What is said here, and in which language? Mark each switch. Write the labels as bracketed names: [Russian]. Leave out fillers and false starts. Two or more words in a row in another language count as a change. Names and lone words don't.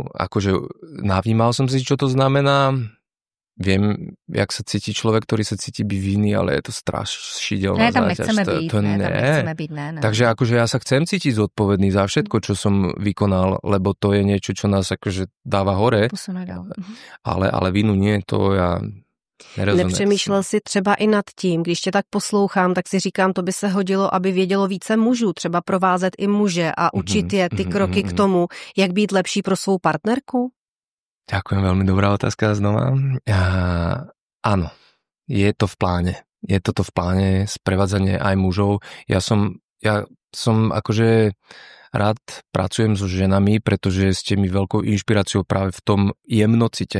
[Slovak] Akože navnímal som si, čo to znamená. Viem, jak sa cíti človek, ktorý sa cíti byť vinný, ale je to strašidelná záťaž. Tam nechceme byť, tam nechceme byť, ne. Takže akože ja sa chcem cítiť zodpovedný za všetko, čo som vykonal, lebo to je niečo, čo nás akože dáva hore. Ale vinu nie, to ja nerozumiem. [Czech] Nepřemýšlel si třeba i nad tím, když tě tak poslouchám, tak si říkám, to by se hodilo, aby vědělo více mužů, třeba provázet i muže a učit je ty kroky k tomu, jak být lepší pro svou partnerku? [Slovak] Ďakujem, veľmi dobrá otázka znova. Áno, je to v pláne. Je toto v pláne, sprevádzanie aj mužov. Ja som akože rád pracujem so ženami, pretože ste mi veľkou inšpiráciou práve v tom jemnocite.